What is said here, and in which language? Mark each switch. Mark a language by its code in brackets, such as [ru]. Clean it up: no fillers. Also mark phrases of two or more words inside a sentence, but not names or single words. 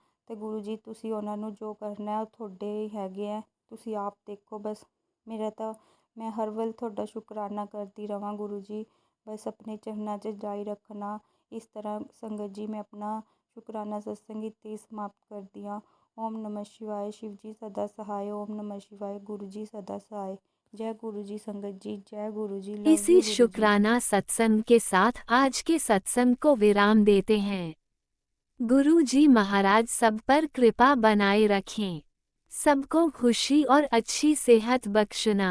[pa] ਅਤੇ ਗੁਰੂ ਜੀ ਤੁਸੀਂ ਉਹਨਾਂ ਨੂੰ ਜੋ ਕਰਨਾ ਉਹ ਤੁਹਾਡੇ ਹੀ ਹੈਗੇ ਹੈ, ਤੁਸੀਂ ਆਪ ਦੇਖੋ। ਬਸ ਮੇਰਾ ਤਾਂ ਮੈਂ ਹਰ ਵੱਲ ਤੁਹਾਡਾ ਸ਼ੁਕਰਾਨਾ ਕਰਦੀ ਰਵਾਂ ਗੁਰੂ ਜੀ, ਬਸ ਆਪਣੇ ਚਰਨਾਂ 'ਚ ਜਾਰੀ ਰੱਖਣਾ। ਇਸ ਤਰ੍ਹਾਂ ਸੰਗਤ ਜੀ ਮੈਂ ਆਪਣਾ ਸ਼ੁਕਰਾਨਾ ਸਤਸੰਗ ਇੱਥੇ ਹੀ ਸਮਾਪਤ ਕਰਦੀ ਹਾਂ। [hi] ओम नमः शिवाय, शिव जी सदा सहाय। ओम नमः शिवाय, गुरु जी सदा सहाय। जय गुरु जी संगत जी, जय गुरु जी, लव इसी यू गुरु जी। शुक्राना सत्संग के साथ आज के सत्संग को विराम देते हैं। गुरु जी महाराज सब पर कृपा बनाए रखें, सबको खुशी और अच्छी सेहत बख्शना।